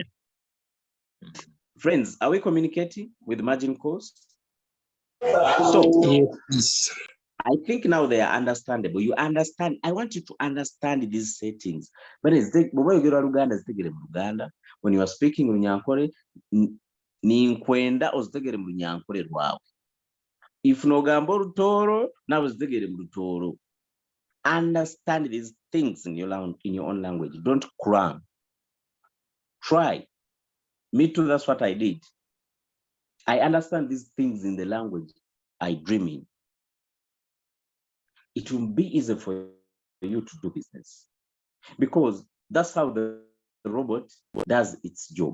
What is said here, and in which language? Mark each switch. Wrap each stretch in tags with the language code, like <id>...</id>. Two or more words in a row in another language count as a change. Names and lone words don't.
<en>Friends, are we communicating with margin calls? So yes. I think now they are understandable. You understand. I want you to understand these settings. But when you are speaking Runyankore,</en> <nyn>ninkwenda ozitegere mu Runyankore rwawe. If nogamba Rutoro, now ozitegere mu Rutoro.</nyn> <en>Understand these things in your own language. Don't cram. Try. Me too, that's what I did. I understand these things in the language I dream in. It will be easy for you to do business because that's how the robot does its job.</en>